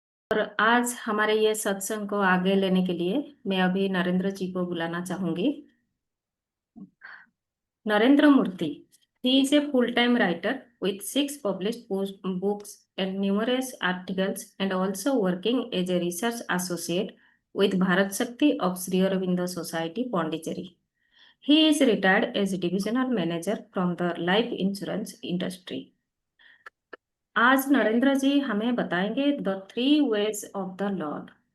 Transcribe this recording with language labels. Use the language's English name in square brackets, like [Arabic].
[Hindi] और आज हमारे ये सत्संग को आगे लेने के लिए मैं अभी नरेंद्र जी को बुलाना चाहूंगी। [English] Narendra Murty. He is a full-time writer with 6 published books and numerous articles, and also working as a research associate with BhāratShakti of Sri Aurobindo Society, Pondicherry. He is retired as divisional manager from the life insurance industry. [Hindi] आज नरेंद्र जी हमें बताएंगे [English] The 3 ways of the lord.